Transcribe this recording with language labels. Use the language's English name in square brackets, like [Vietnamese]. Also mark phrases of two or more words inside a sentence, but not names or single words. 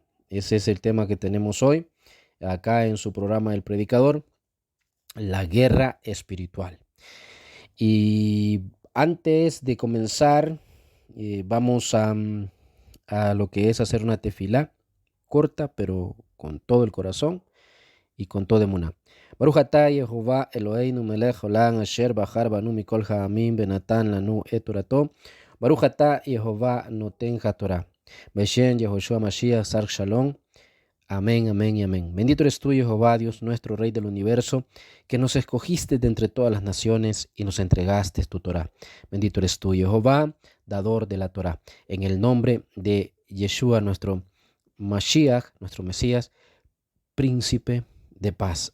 [Spanish] Ese es el tema que tenemos hoy, acá en su programa El Predicador, la guerra espiritual. Y antes de comenzar, vamos a lo que es hacer una tefilá corta, pero con todo el corazón y con todo emuná. [Hebrew] ברוך אתה יהוה אלוהינו מלך עולם אשר בחר בנו מכל העמים בנתן לנו את תורתו. ברוך אתה יהוה נותן התורה. בשם יהושע משיח שר שלום. [Spanish] Amén, amén y amén. Bendito eres tú, Jehová, Dios nuestro, Rey del universo, que nos escogiste de entre todas las naciones y nos entregaste tu Torah. Bendito eres tú, Jehová, dador de la Torah. En el nombre de Yeshua, nuestro Mashiach, nuestro Mesías, príncipe de paz.